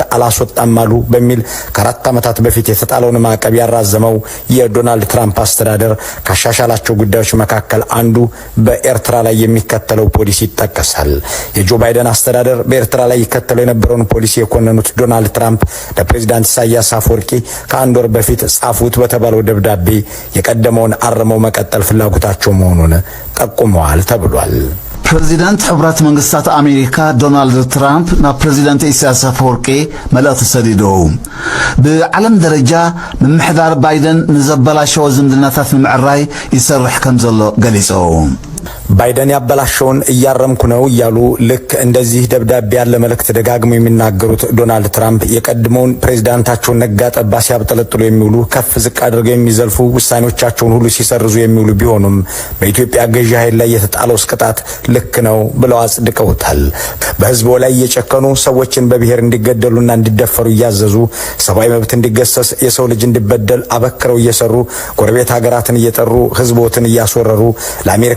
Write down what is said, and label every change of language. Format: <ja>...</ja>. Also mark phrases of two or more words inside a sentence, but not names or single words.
<am>አላስወጣም አሉ በሚል ከ4 ዓመታት በፊት የተጣለውን ማዕቀብ ያራዘመው የዶናልድ ትራምፕ አስተዳደር ካሻሻላቸው ጉዳዮች መካከል አንዱ በኤርትራ ላይ የሚከተለው ፖሊሲ ይጠቀሳል። የጆ ባይደን አስተዳደር በኤርትራ ላይ ይከተለው የነበረውን ፖሊሲ የኮነኑት ዶናልድ ትራምፕ ለፕሬዝዳንት ኢሳያስ አፈወርቂ ከአንድ ወር በፊት ጻፉት በተባለው ደብዳቤ የቀደመውን አርመው መቀጠል ፍላጎታቸው መሆኑን ጠቁመዋል ተብሏል።</am> <ti>ፕሬዚዳንት ሕብረት መንግስታት አሜሪካ ዶናልድ ትራምፕ ናብ ፕሬዚዳንት ኢሳያስ አፈወርቂ መልእኽቲ ሰዲዶው ብዓለም ደረጃ ምምሕዳር ባይደን ንዘበላሸወ ዝምድናታት ንምዕራይ ይሰርሕ ከም ዘሎ ገሊጾው</ti> <am>ባይደን ያበላሸውን እያረምኩ ነው እያሉ ልክ እንደዚህ ደብዳቤ ያለ መልእክት ደጋግመው የሚናገሩት ዶናልድ ትራምፕ የቀድሞውን ፕሬዝዳንታቸውን ነጋ ጠባ ሲያብጠለጥሉ የሚውሉ ከፍ ዝቅ አድርገው የሚዘልፉ ውሳኔዎቻቸውን ሁሉ ሲሰርዙ የሚውሉ ቢሆኑም በኢትዮጵያ ገዢ ኃይል ላይ የተጣለው ቅጣት ልክ ነው ብለው አጽድቀውታል። በህዝቡ ላይ እየጨከኑ ሰዎችን በብሔር እንዲገደሉና እንዲደፈሩ እያዘዙ ሰብአዊ መብት እንዲገሰስ የሰው ልጅ እንዲበደል አበክረው እየሰሩ ጎረቤት ሀገራትን እየጠሩ ህዝቦትን እያስወረሩ ለአሜሪካ</am>